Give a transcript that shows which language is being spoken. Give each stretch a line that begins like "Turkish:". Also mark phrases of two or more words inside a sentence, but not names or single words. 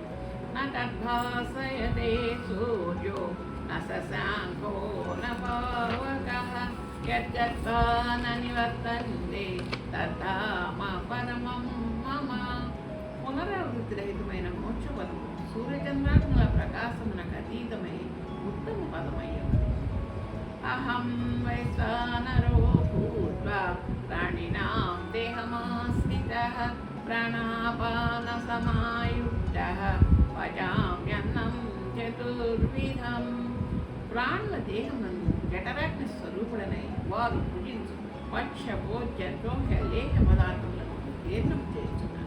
Sanskrit: నద్భాసయతే సూర్యో న శశాంకో న పావకః యద్గత్వా న నివర్తంతే తద్ధామ పరమం మమ.
Telugu: పునరావృత్తి రహితమైన మోక్షపదము సూర్యచంద్రాగ్నుల ప్రకాశమునకు అతీతమై ఉత్తమ పదమయ్యం.
Sanskrit: అహం వైశ్వానరో భూత్వా ప్రాణినాం దేహమాశ్రితః ప్రాణాపానసమాయుక్తః పచామ్యన్నం చతుర్విధం.
Telugu: ప్రాణుల దేహమును జఠరాగ్ని స్వరూపుడనై వారు భుజించు పక్ష భోజ్య ద్రోహ లేహ పదార్థములను జీర్ణం చేస్తున్నారు.